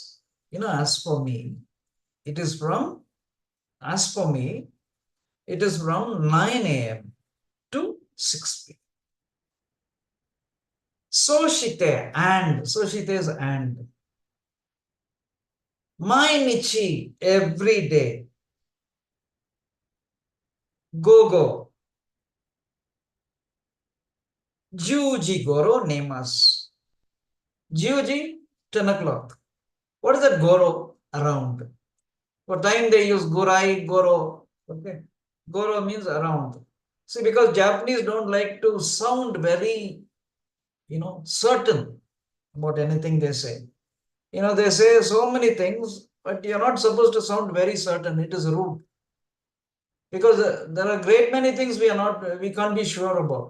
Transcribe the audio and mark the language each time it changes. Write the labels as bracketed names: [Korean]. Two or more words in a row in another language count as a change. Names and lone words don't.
[English] You know, as for me, it is from 9 a.m. to 6 p.m. Soshite and, soshite is and. Mainichi, every day. [Japanese] 午後。10時ごろ寝ます. [English] 10 ji, 10 o'clock. What is that goro? Around. For time they use gorai, goro. Okay. Goro means around. See, because Japanese don't like to sound very, certain about anything they say. They say so many things, but you're not supposed to sound very certain. It is rude. Because there are great many things we can't be sure about.